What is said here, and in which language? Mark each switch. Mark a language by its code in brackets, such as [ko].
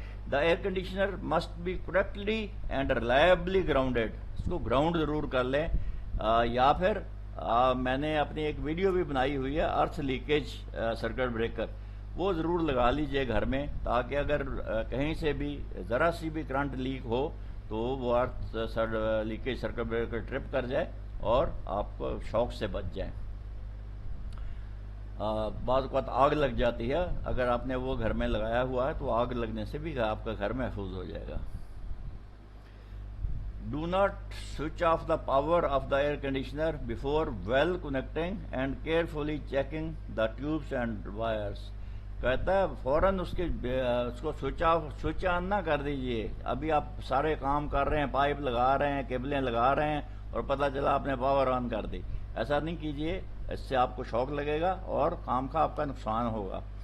[en] the air conditioner must be correctly and reliably grounded, [ur] اس کو ground ضرور کر لیں، یا پھر میں نے اپنی ایک ویڈیو بھی بنائی ہوئی ہے ارتھ لیکیج سرکٹ بریکر، وہ ضرور لگا لیجئے گھر میں، تاکہ اگر کہیں سے بھی ذرا سی بھی کرنٹ لیک ہو تو وہ ارتھ لیکیج سرکٹ بریکر ٹرپ کر جائے اور آپ کو شوق سے بچ جائیں. بعض اوقات آگ لگ جاتی ہے، اگر آپ نے وہ گھر میں لگایا ہوا ہے تو آگ لگنے سے بھی آپ کا گھر محفوظ ہو جائے گا. [en] Do not switch off the power of the air conditioner before well connecting and carefully checking the tubes and wires. [ur] کہتا ہے فوراً اس کو سوئچ آن نہ کر دیجئے. ابھی آپ سارے کام کر رہے ہیں، پائپ لگا رہے ہیں، کیبلیں لگا رہے ہیں، اور پتہ چلا آپ نے پاور آن کر دی. ایسا نہیں کیجئے، اس سے آپ کو شوق لگے گا اور کام کا آپ کا نقصان ہوگا.